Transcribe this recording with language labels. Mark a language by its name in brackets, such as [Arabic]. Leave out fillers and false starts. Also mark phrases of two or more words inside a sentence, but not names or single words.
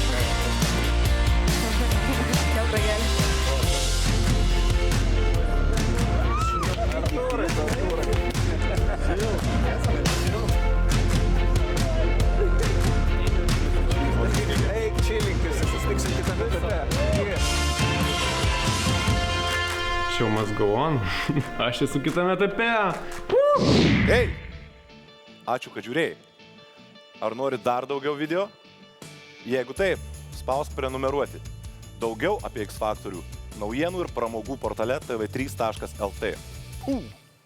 [Lithuanian] Dėl ragelį. Eik, čilinkis, susitiksim kitame etape. [English] Show must go on. [Lithuanian] Aš esu kitame etape. Ei! Ačiū, kad žiūrėjai. Ar nori dar daugiau video? Jeigu taip, spausk prenumeruoti. Daugiau apie X Faktorių naujienų ir pramogų portale tv3.lt.